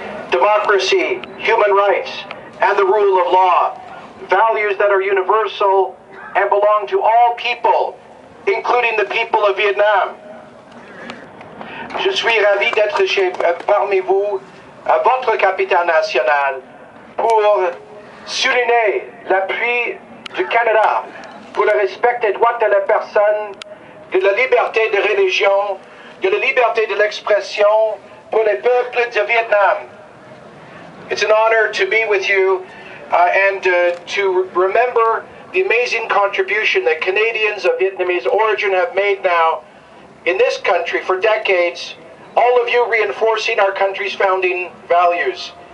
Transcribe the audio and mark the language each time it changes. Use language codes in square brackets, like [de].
[en] democracy, human rights, and the rule of law, values that are universal and belong to all people, including the people of Vietnam. [fr] Je suis ravi d'être parmi vous à votre capitale nationale pour souligner l'appui du Canada pour le respect des droits de la personne, de la liberté de religion, de la liberté de l'expression pour les peuples de Vietnam. [en] It's an honor to be with you and to remember the amazing contribution that Canadians of Vietnamese origin have made now in this country for decades, all of you reinforcing our country's founding values.